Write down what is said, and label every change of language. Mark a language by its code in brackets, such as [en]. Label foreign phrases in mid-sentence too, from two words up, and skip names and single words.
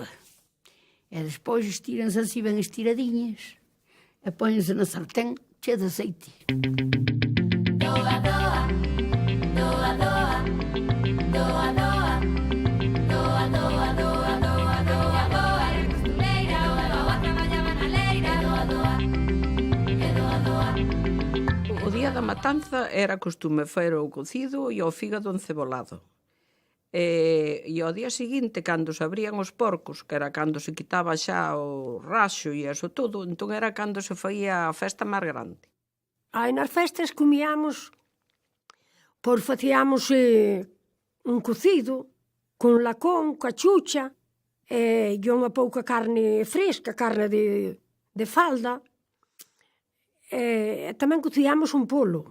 [gl] E despois estiranse así ben estiradiñas e póñense na sartén chea de aceite. Doa, doa, doa, doa, doa, doa, doa, doa, doa, doa, doa, doa, era costureira, o doa traballaba na leira, doa, doa, e doa, doa. O día da matanza era costume faer o cocido e o fígado encebolado. E ao día seguinte, cando se abrían os porcos, que era cando se quitaba xa o raxo e eso todo, entón era cando se faía a festa máis grande. Nas festas comíamos, pois facíamos un cocido con lacón, cachucha, e unha pouca carne fresca, carne de falda, e tamén cociábamos un polo.